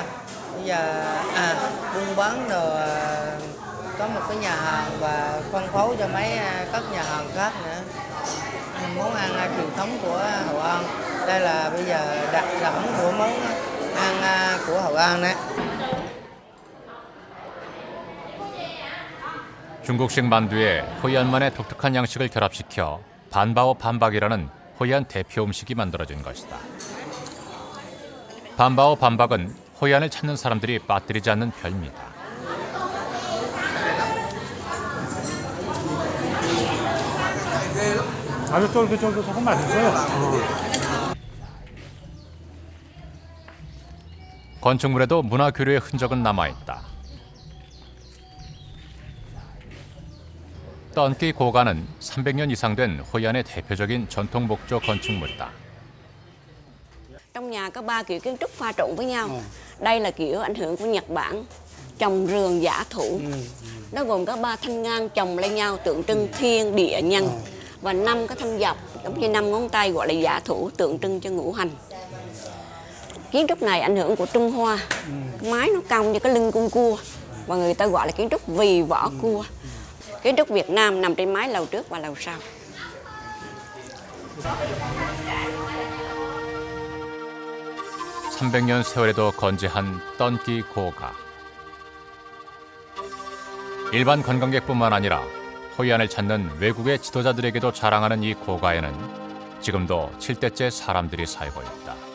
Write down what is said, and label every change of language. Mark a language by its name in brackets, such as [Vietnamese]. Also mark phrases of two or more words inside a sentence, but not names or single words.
[Vietnamese] Bây giờ buôn bán rồi có một cái nhà hàng và phân phối cho mấy các nhà hàng khác nữa. Món ăn truyền thống của Hội An. Đây là bây giờ đặc sản của món ăn của Hội An đấy. [Korean] 중국식 만두에 호이안만의 독특한 양식을 결합시켜 반바오 반박이라는 호이안 대표 음식이 만들어진 것이다. 반바오 반박은 호이안을 찾는 사람들이 빠뜨리지 않는 별미다. 아주 쫄깃쫄깃하고 맛있어요. 건축물에도 문화 교류의 흔적은 남아있다. 떤끼 고가는 300년 이상 된 호이안의 대표적인 전통 목조 건축물이다. [Vietnamese] Trong nhà có 3 kiểu kiến trúc pha trộn với nhau. Đây là kiểu ảnh hưởng của Nhật Bản, trồng rường giả thủ. Nó gồm có 3 thanh ngang chồng lên nhau tượng trưng thiên địa nhân và 5 cái thanh dọc giống như 5 ngón tay gọi là giả thủ tượng trưng cho ngũ hành. Kiến trúc này ảnh hưởng của Trung Hoa. Mái nó cong như cái lưng con cua và người ta gọi là kiến trúc vì vỏ cua. Kiến trúc Việt Nam nằm trên mái lầu trước và lầu sau. [Korean] (300년) 세월에도 건재한 떤끼 고가. 일반 관광객뿐만 아니라 호이안을 찾는 외국의 지도자들에게도 자랑하는 이 고가에는 지금도 7대째 사람들이 살고 있다.